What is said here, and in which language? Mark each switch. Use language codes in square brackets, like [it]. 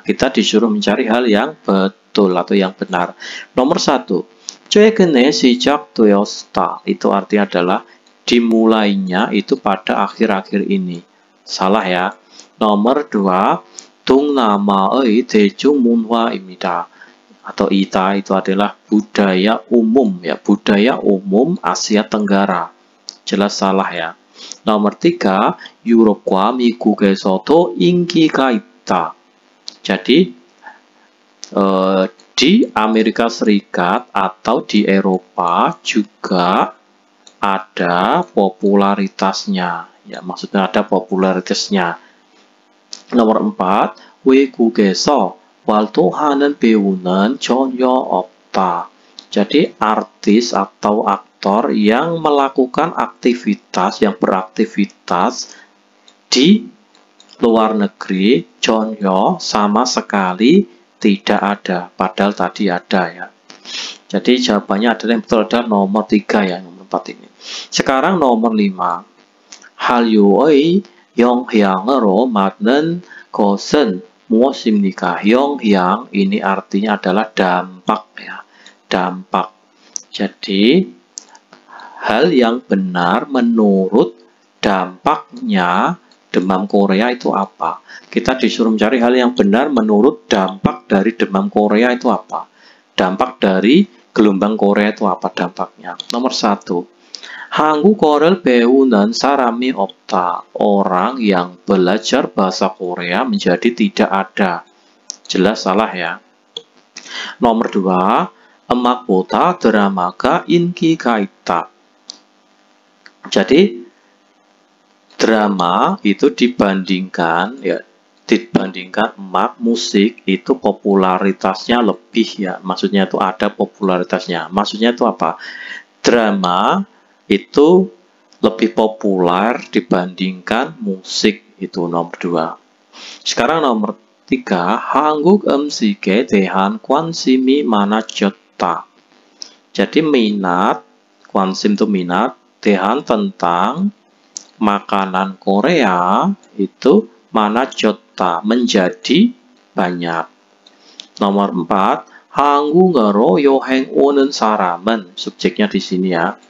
[id] Kita disuruh mencari hal yang betul atau yang benar. Nomor 1, [ko] 최근에 시작되었다. [id] Itu artinya adalah dimulainya itu pada akhir-akhir ini. Salah ya. Nomor 2, [ko] 동남아의 대중문화입니다. [id] Atau ita itu adalah budaya umum ya, budaya umum Asia Tenggara. Jelas salah ya. Nomor 3, [ko] 유럽과 미국에서도 인기가 있다. [id] Jadi di Amerika Serikat atau di Eropa juga ada popularitasnya ya, maksudnya ada popularitasnya. Nomor 4, [ko] 외국에서 활동하는 배우는 전혀 없다. [id] Jadi artis atau aktor yang melakukan aktivitas, yang beraktivitas di luar negeri, 전혀 sama sekali tidak ada. Padahal tadi ada ya. Jadi jawabannya adalah yang betul adalah nomor 3 ya, nomor ini. Sekarang nomor 5. [ko] 한류의 영향으로 많은 것은 무엇입니까? [id] 영향 ini artinya adalah dampak ya. Dampak. Jadi hal yang benar menurut dampaknya demam Korea itu apa? Kita disuruh mencari hal yang benar menurut dampak dari demam Korea itu apa? Dampak dari gelombang Korea itu apa dampaknya? Nomor 1. [ko] 한국어를 배우는 사람이 없다. [id] Orang yang belajar bahasa Korea menjadi tidak ada. Jelas salah ya. Nomor 2. [ko] 음악보다 드라마가 인기가 있다. [id] Jadi drama itu dibandingkan emak, musik itu popularitasnya lebih ya. Maksudnya itu ada popularitasnya. Maksudnya itu apa? Drama itu lebih populer dibandingkan musik, itu nomor 2. Sekarang nomor 3. [ko] 한국 음식에 대한 관심이 많아졌다. [id] Jadi minat, 관심 itu minat, 대한 tentang makanan Korea itu 많아졌다, menjadi banyak. Nomor 4. [ko] 한국으로 여행 오는 사람은, [id] subjeknya di sini ya.